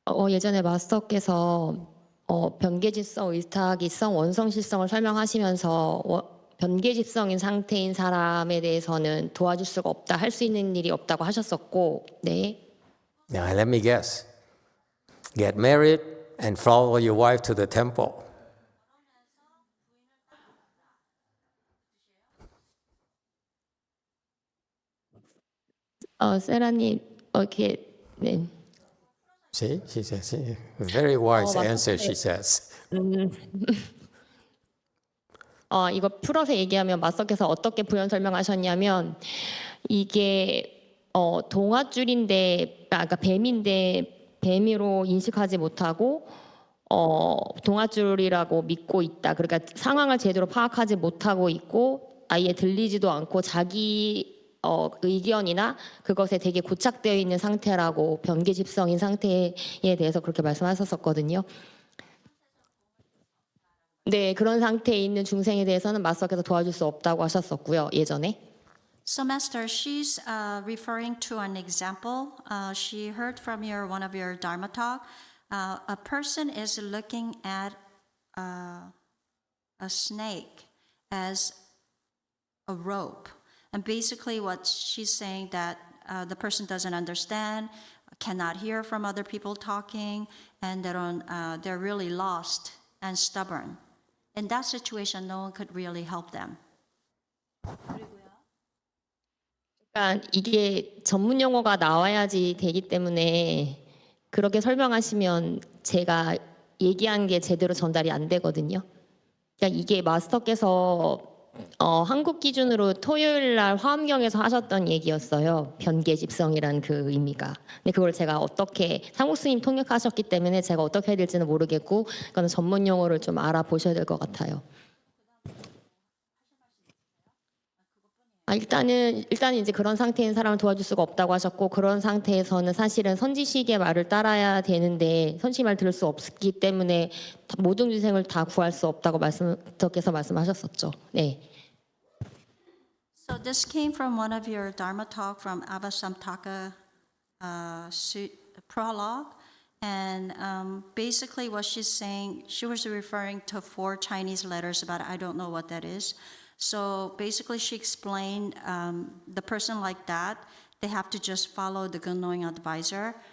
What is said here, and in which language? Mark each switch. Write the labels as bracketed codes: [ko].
[ko] 예전에 마스터께서 변계집성, 의탁이성, 원성실성을 설명하시면서 변계집성인 상태인 사람에 대해서는 도와줄 수가 없다, 할 수 있는 일이 없다고 하셨었고, 네. [en] Now let me guess. Get married and follow your wife to the temple. [ko] 세라님, 이렇게, 네. [en] See, she says, very wise answer, she says. [ko] 이거 풀어서 얘기하면 마스터께서 어떻게 부연 설명하셨냐면 이게 동아줄인데, 그러니까 뱀인데 뱀으로 인식하지 못하고 동아줄이라고 믿고 있다. 그러니까 상황을 제대로 파악하지 못하고 있고 아예 들리지도 않고 자기 의견이나 그것에 되게 고착되어 있는 상태라고 변계집성인 상태에 대해서 그렇게 말씀하셨었거든요. 네, 그런 상태에 있는 중생에 대해서는 마스터께서 도와줄 수 없다고 하셨었고요, 예전에. [en] So, Master, she's referring to an example. She heard from one of your Dharma talk. A person is looking at a snake as a rope. And basically what she's saying that the person doesn't understand, cannot hear from other people talking, and they're really lost and stubborn. In that situation, no one could really help them. [ko] 그러니까 이게 전문 용어가 나와야지 되기 때문에 그렇게 설명하시면 제가 얘기한 게 제대로 전달이 안 되거든요. 그러니까 이게 마스터께서 한국 기준으로 토요일 날 화엄경에서 하셨던 얘기였어요. 변계집성이란 그 의미가. 근데 그걸 제가 어떻게 상국 스님 통역하셨기 때문에 제가 어떻게 해야 될지는 모르겠고 그거는 전문 용어를 좀 알아보셔야 될 것 같아요. 일단은 이제 그런 상태인 사람을 도와줄 수가 없다고 하셨고 그런 상태에서는 사실은 선지식의 말을 따라야 되는데 선지식 말 들을 수 없기 때문에 모든 중생을 다 구할 수 없다고 마스터께서 말씀하셨었죠. 네. [en] So this came from one of your Dharma talk from Avatamsaka prologue. And basically what she's saying, she was referring to 4 Chinese letters about, I don't know what that is. So basically she explained the person like that, they have to just follow the good knowing advisor.